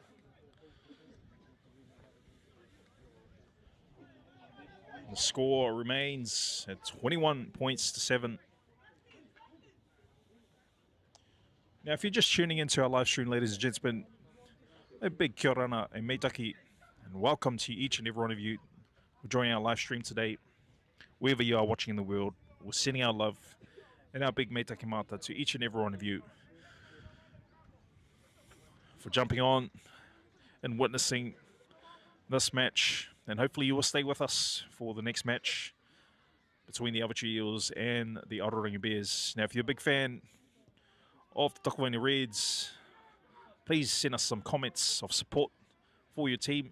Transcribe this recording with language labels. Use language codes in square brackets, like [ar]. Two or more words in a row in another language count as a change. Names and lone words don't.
[en] The score remains at 21 points to 7. Now, if you're just tuning into our live stream, ladies and gentlemen, a big [mi] kia ora [en] and meitaki, and welcome to each and every one of you who are joining our live stream today. Wherever you are watching in the world, we're sending our love and our big [rar] meitaki mata [en] to each and every one of you for jumping on and witnessing this match. And hopefully you will stay with us for the next match between the Avachi Eels and the Aotearoa Bears. Now, if you're a big fan of the Takowaine Reds, please send us some comments of support for your team.